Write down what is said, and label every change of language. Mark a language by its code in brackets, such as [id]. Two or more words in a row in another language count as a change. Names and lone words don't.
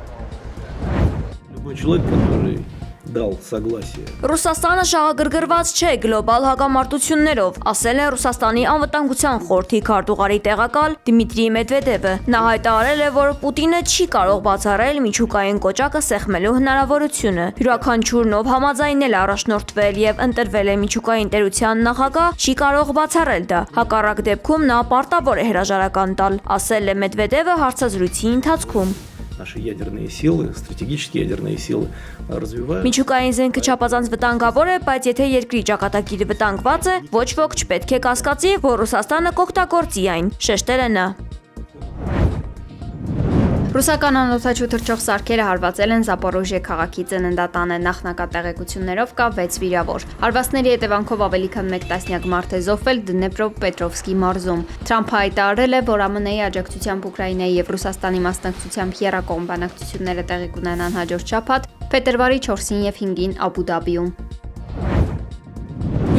[hy] Ռուսաստանը շահագրգռված չէ գլոբալ հակամարտություններով, ասել է Ռուսաստանի անվտանգության խորհրդի քարտուղարի տեղակալ Դմիտրի Մեդվեդևը։ Նա հայտարարել է, որ Պուտինը չի կարող բացառել միջուկային կոճակը սեղմելու հնարավորությունը։ Յուրաքանչյուր նով համաձայնել առաջնորդվել եւ ընտրվել է միջուկային տերության նախագահ, չի կարող բացառել դա։ Հակառակ դեպքում նա պարտավոր է հրաժարական տալ, ասել է Մեդվեդևը հարցազրույցի ընթացքում։ [ru] Наши ядерные силы, стратегические ядерные силы развивают. [hy] Միջուկային զենքը չափազանց վտանգավոր է, բայց եթե երկրի ճակատագիրը վտանգված է, ոչ ոք չպետք է կասկածի, որ Ռուսաստանը կօգտագործի այն, շեշտել է նա։ Ռուսական անօդաչու թռչող սարքերը հարվածել են Զապորոժիե քաղաքի ծննդատանը, նախնական տեղեկություններով կա 6 վիրավոր։ Հարվածների հետևանքով ավելի քան 1 տասնյակ մարդ է զոհվել Դնեպրոպետրովսկի մարզում։ Թրամփը հայտարարել է, որ ԱՄՆ-ի աջակցությամբ Ուկրաինայի եւ Ռուսաստանի մասնակցությամբ եռակողմ բանակցությունները տեղի կունենան հաջորդ շաբաթ, փետրվարի 4-ին եւ 5-ին Աբու Դաբիում։